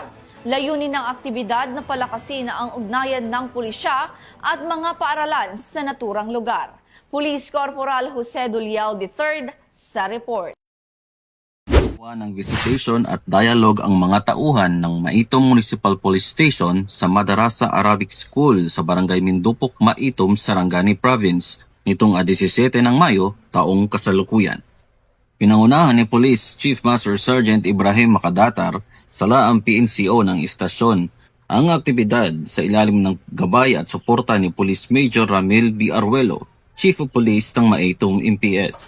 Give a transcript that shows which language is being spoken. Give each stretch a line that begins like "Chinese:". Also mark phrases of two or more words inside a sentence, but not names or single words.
Filipino: Layunin ng aktibidad na palakasin ang ugnayan ng pulisya at mga paaralan sa naturang lugar. Police Corporal Jose Duliao III sa report. Ng visitation at dialogue ang mga tauhan ng Maitom Municipal Police Station sa Madarasa Arabic School sa Barangay Mindupok, Maitom, Sarangani Province nitong 17 ng Mayo taong kasalukuyan. Pinangunahan ni Police Chief Master Sergeant Ibrahim Makadatar sala ang PNCO ng istasyon ang aktibidad sa ilalim ng gabay at suporta ni Police Major Ramil B. Arguello,
English: Chief of Police
Filipino: ng Maitom MPS.